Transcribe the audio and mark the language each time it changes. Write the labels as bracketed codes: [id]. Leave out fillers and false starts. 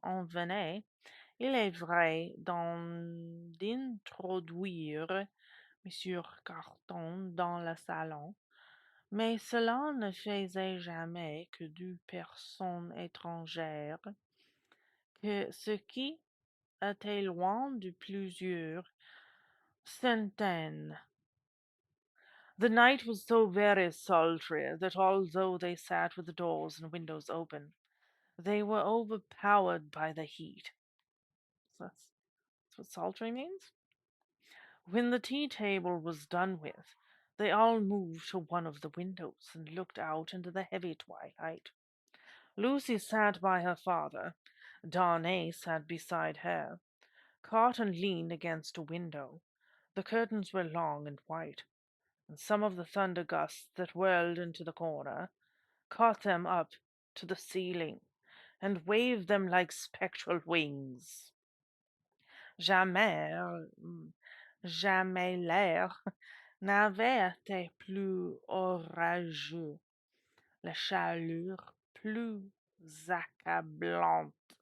[fr] On venait, il est vrai, d'introduire Monsieur Carton dans le salon, mais cela ne faisait jamais que deux personnes étrangères, ce qui était loin de plusieurs centaines. [en] The night was so very sultry that although they sat with the doors and windows open, they were overpowered by the heat. So that's what sultry means? When the tea table was done with, they all moved to one of the windows and looked out into the heavy twilight. Lucy sat by her father. Darnay sat beside her. Carton leaned against a window. The curtains were long and white, and some of the thunder gusts that whirled into the corner caught them up to the ceiling and waved them like spectral wings. [fr] Jamais, jamais l'air n'avait été plus orageux, la chaleur plus accablante.